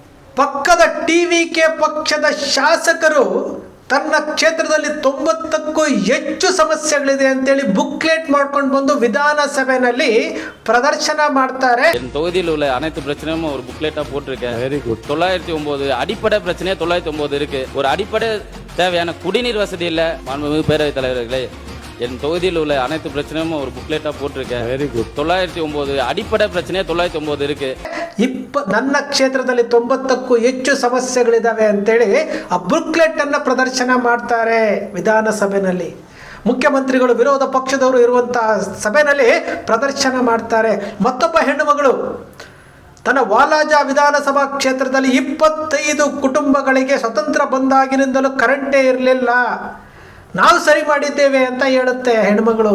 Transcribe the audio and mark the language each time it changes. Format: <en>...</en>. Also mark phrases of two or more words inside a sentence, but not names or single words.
<kn>ಪಕ್ಕದ ಟಿವಿಕೆ ಪಕ್ಷದ ಶಾಸಕರು ತನ್ನ ಕ್ಷೇತ್ರದಲ್ಲಿ 90ಕ್ಕೂ ಹೆಚ್ಚು ಸಮಸ್ಯೆಗಳಿದೆ ಅಂತೇಳಿ ಬುಕ್ಲೆಟ್ ಮಾಡ್ಕೊಂಡು ಬಂದು ವಿಧಾನಸಭೆಯಲ್ಲಿ ಪ್ರದರ್ಶನ ಮಾಡ್ತಾರೆ.</kn> <ta>என் தொகுதியில் உள்ள அனைத்து பிரச்சனையும் ஒரு புக்லெட்டா போட்டிருக்கேன்.</ta> <en>Very good.</en> <ta>909 அடிப்படை பிரச்சனை 909 இருக்கு. ஒரு அடிப்படை தேவையான குடிநீர் வசதி இல்ல. மாண்புமிகு பேரவைத் தலைவர்களே, என் தொகுதியில் உள்ள அனைத்து பிரச்சனையும் ஒரு புக்லெட்டா போட்டிருக்கேன்.</ta> <en>Very good.</en> <ta>909 அடிப்படை பிரச்சனை 909 இருக்கு.</ta> <kn>ನನ್ನ ಕ್ಷೇತ್ರದಲ್ಲಿ 90ಕ್ಕೂ ಹೆಚ್ಚು ಸಮಸ್ಯೆಗಳಿದಾವೆ ಅಂತೇಳಿ ಆ ಬುಕ್ಲೆಟ್ ಅನ್ನ ಪ್ರದರ್ಶನ ಮಾಡ್ತಾರೆ ವಿಧಾನಸಭೆಯಲ್ಲಿ. ಮುಖ್ಯಮಂತ್ರಿಗಳು ವಿರೋಧ ಪಕ್ಷದವರು ಇರುವಂತಹ ಸಭೆಯಲ್ಲಿ ಪ್ರದರ್ಶನ ಮಾಡ್ತಾರೆ. ಮತ್ತೊಬ್ಬ ಹೆಣ್ಣು ಮಗಳು ತನ್ನ ವಾಲಾಜ ವಿಧಾನಸಭಾ ಕ್ಷೇತ್ರದಲ್ಲಿ 25 ಕುಟುಂಬಗಳಿಗೆ ಸ್ವತಂತ್ರ ಬಂದಾಗಿನಿಂದಲೂ ಕರೆಂಟೇ ಇರಲಿಲ್ಲ, ನಾವು ಸರಿ ಮಾಡಿದ್ದೇವೆ ಅಂತ ಹೇಳುತ್ತೆ ಹೆಣ್ಮಗಳು.</kn>